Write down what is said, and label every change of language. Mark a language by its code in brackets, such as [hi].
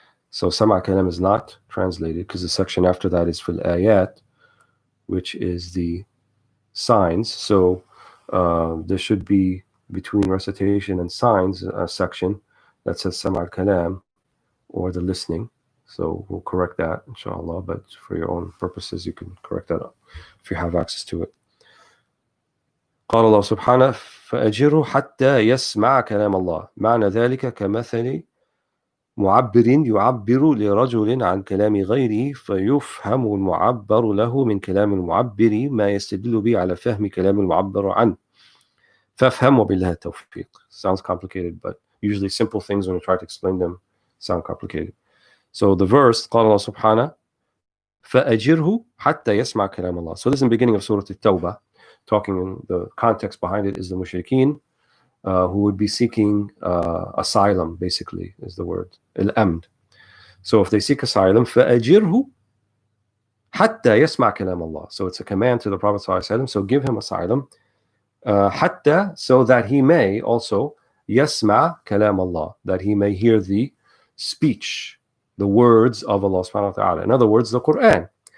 [en] So Sama' Kalam is not translated because the section after that is fil ayat, which is the signs. So there should be between recitation and signs a section that says Sama' Kalam, or the listening. So we'll correct that, inshallah. But for your own purposes, you can correct that if you have access to it. [ar] قال الله سبحانه فأجره حتى يسمع كلام الله. معنى ذلك كمثل معبر يعبر لرجل عن كلام غيره فيفهم المعبر له من كلام المعبر ما يستدل به على فهم كلام المعبر عنه. فافهم وبالله التوفيق. [en] Sounds complicated, but usually simple things when you try to explain them sound complicated. So the verse [ar] قال الله سبحانه فأجره حتى يسمع كلام Allah. [en] So this is the beginning of Surah At-Tawbah. Talking in the context behind it is the mushrikeen who would be seeking asylum, basically, is the word. Al-amn. So if they seek asylum, [ar] فأجره حتى يسمع كلام Allah. [en] So it's a command to the Prophet ﷺ, so give him asylum. حتى, so that he may also [ar] يسمع كلام Allah, [en] that he may hear the speech, the words of Allah subhanahu wa ta'ala. In other words, the Quran.